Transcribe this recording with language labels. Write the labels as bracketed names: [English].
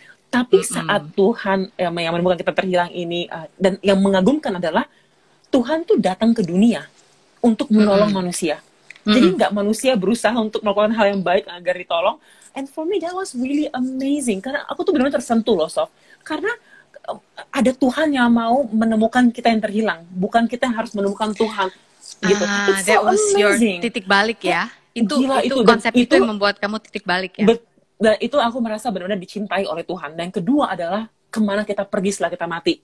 [Indonesian] Tapi saat Tuhan yang menemukan kita terhilang ini, dan yang mengagumkan adalah Tuhan tuh datang ke dunia untuk menolong manusia. Jadi nggak manusia berusaha untuk melakukan hal yang baik agar ditolong. [English] And for me that was really amazing. [Indonesian] Karena aku tuh benar-benar tersentuh loh, Sof. Karena ada Tuhan yang mau menemukan kita yang terhilang, bukan kita yang harus menemukan Tuhan. [English] Gitu. It's so that was amazing. [Indonesian] Your titik balik ya. Itu konsep itu yang membuat kamu titik balik ya. Dan itu aku merasa benar-benar dicintai oleh Tuhan. Dan yang kedua adalah kemana kita pergi setelah kita mati.